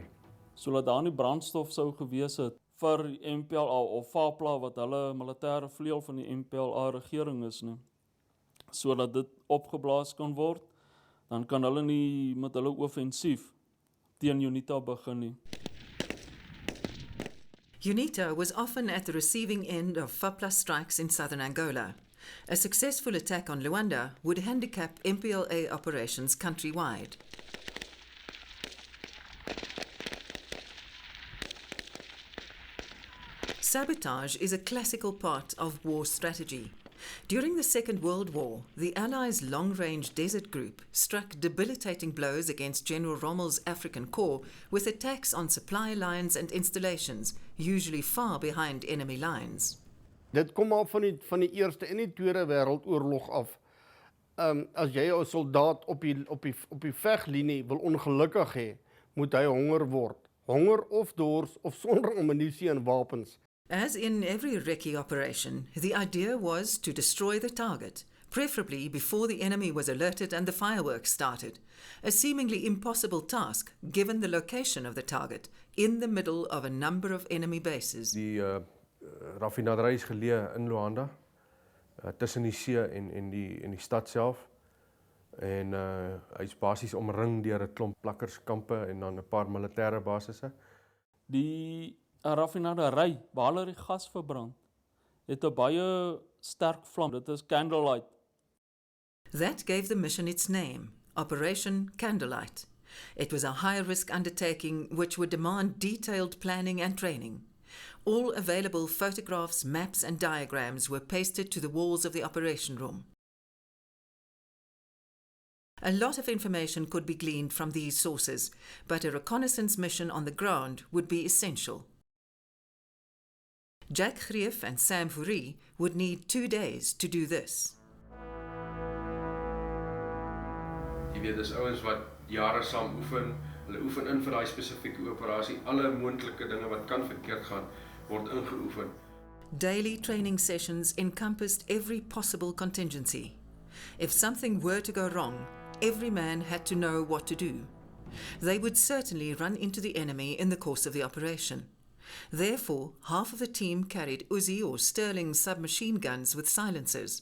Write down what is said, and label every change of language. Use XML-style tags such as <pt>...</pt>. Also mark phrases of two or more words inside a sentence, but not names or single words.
<af>Sodat daar nie brandstof sou gewees het vir die MPLA of FAPLA wat hulle militêre vleuel van die MPLA regering is nie. Sodat dit opgeblaas kan word, dan kan hulle nie met hulle offensief teen UNITA begin nie.</af> <en>UNITA was often at the receiving end of FAPLA strikes in southern Angola. A successful attack on Luanda would handicap MPLA operations countrywide. Sabotage is a classical part of war strategy. During the Second World War, the Allies' long-range desert group struck debilitating blows against General Rommel's African Corps with attacks on supply lines and installations, usually far behind enemy lines.</en> <af>Dit kom al van die Eerste en die Tweede Wêreldoorlog af. As jy 'n soldaat op die veglinie wil ongelukkig hê, moet hy honger word. Honger of dors of sonder ammunisie en wapens.</af> <en>As in every recce operation, the idea was to destroy the target, preferably before the enemy was alerted and the fireworks started, a seemingly impossible task given the location of the target in the middle of a number of enemy bases.</en> <af>Die raffinaderij is geleë in Luanda, tussen die see en die stad self. En hy is basies omring deur 'n klomp plakkerskampe en dan 'n paar militêre basisse. Die raffinaderij, waar hulle die gas verbrand, het 'n baie sterk vlam. Dit is candlelight.</af> <en>That gave the mission its name, Operation Candlelight. It was a high-risk undertaking which would demand detailed planning and training. All available photographs, maps and diagrams were pasted to the walls of the operation room. A lot of information could be gleaned from these sources, but a reconnaissance mission on the ground would be essential. Jack Greef and Sam Fourie would need 2 days to do this.</en> <af>Jy weet, dis ouens wat jare saam oefen, hulle oefen in vir daai spesifieke operasie, alle moontlike dinge wat kan verkeerd gaan, word ingeoefen.</af> <en>Daily training sessions encompassed every possible contingency. If something were to go wrong, every man had to know what to do. They would certainly run into the enemy in the course of the operation. Therefore, half of the team carried Uzi or Sterling submachine guns with silencers.</en>